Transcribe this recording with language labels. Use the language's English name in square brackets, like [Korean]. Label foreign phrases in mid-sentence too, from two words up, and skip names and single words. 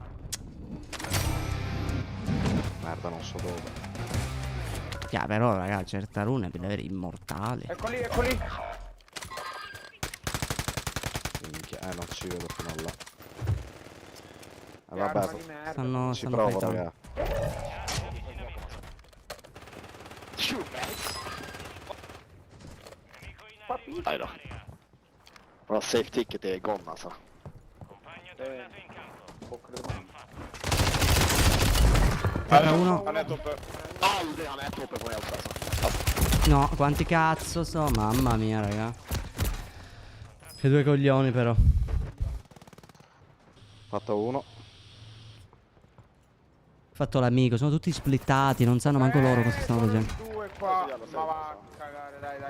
[Italian] Merda, non so dove. Yeah, però, raga, certa rune per avere immortali. Eccoli. Minchia, non ci vedo fino a là. Che arma Vabbè, di merda. Stanno ci provo, fightando. raga. [Swedish] Nej då. Bra safe ticket är gone alltså. [Italian] Uno. [Swedish] Han är uppe. Aldrig han är uppe på helt alltså. [Italian] No, quanti cazzo so? Mamma mia, raga. Che due coglioni, però. Fatto uno. Fatto l'amico, sono tutti splittati, non sanno manco loro cosa stanno sono facendo. due qua, ma va a cagare, dai.